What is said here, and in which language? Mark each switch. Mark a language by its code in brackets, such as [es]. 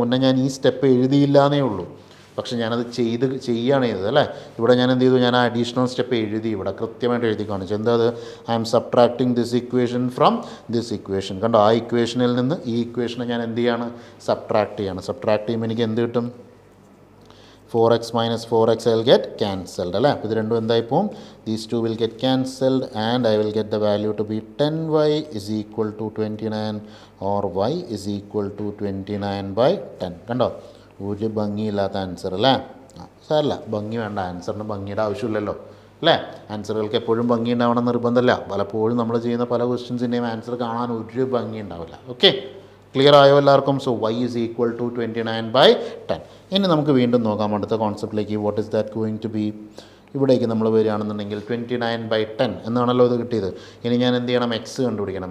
[ml] മുന്നേ ഞാൻ ഈ സ്റ്റെപ്പ് എഴുതിയില്ല എന്നേ ഉള്ളൂ. പക്ഷെ ഞാനത് ചെയ്യുകയാണ് ചെയ്തത് അല്ലേ? ഇവിടെ ഞാൻ എന്ത് ചെയ്തു? ഞാൻ ആ അഡീഷണൽ സ്റ്റെപ്പ് എഴുതി. ഇവിടെ കൃത്യമായിട്ട് എഴുതി കാണിച്ചു. എന്താ അത്? [en] I am subtracting this equation from this equation. [ml] കണ്ടോ? ആ ഇക്വേഷനിൽ നിന്ന് ഈ ഇക്വേഷനെ ഞാൻ എന്ത് ചെയ്യാണ്? സബ്ട്രാക്ട് ചെയ്യാണ്. സബ്ട്രാക്ട് ചെയ്യുമ്പോൾ എനിക്ക് എന്ത് കിട്ടും? 4x - 4x [en] I will get cancelled [ml] അല്ലേ? അപ്പോൾ ഇത് രണ്ടും എന്തായി പോവും? [en] These two will get cancelled and I will get the value to be 10y = 29 or y = 29/10. [ml] കണ്ടോ? ഒരു ഭംഗിയില്ലാത്ത ആൻസർ അല്ലേ? സാരല്ല, ഭംഗി വേണ്ട. ആൻസറിന് ഭംഗിയുടെ ആവശ്യമില്ലല്ലോ അല്ലേ? ആൻസറുകൾക്ക് എപ്പോഴും ഭംഗി ഉണ്ടാവണം നിർബന്ധമില്ല. പലപ്പോഴും നമ്മൾ ചെയ്യുന്ന പല ക്വസ്റ്റ്യൻസിൻ്റെയും ആൻസർ കാണാൻ ഒരു ഭംഗി ഉണ്ടാവില്ല. ഓക്കെ, ക്ലിയർ ആയോ എല്ലാവർക്കും? So y = 29/10. ഇനി നമുക്ക് വീണ്ടും നോക്കാം അടുത്ത കോൺസെപ്റ്റിലേക്ക്. [en] What is that going to be? [ml] ഇവിടേക്ക് നമ്മൾ വരികയാണെന്നുണ്ടെങ്കിൽ 29/10 എന്നാണല്ലോ ഇത് കിട്ടിയത്. ഇനി ഞാൻ എന്ത് ചെയ്യണം? x കണ്ടുപിടിക്കണം.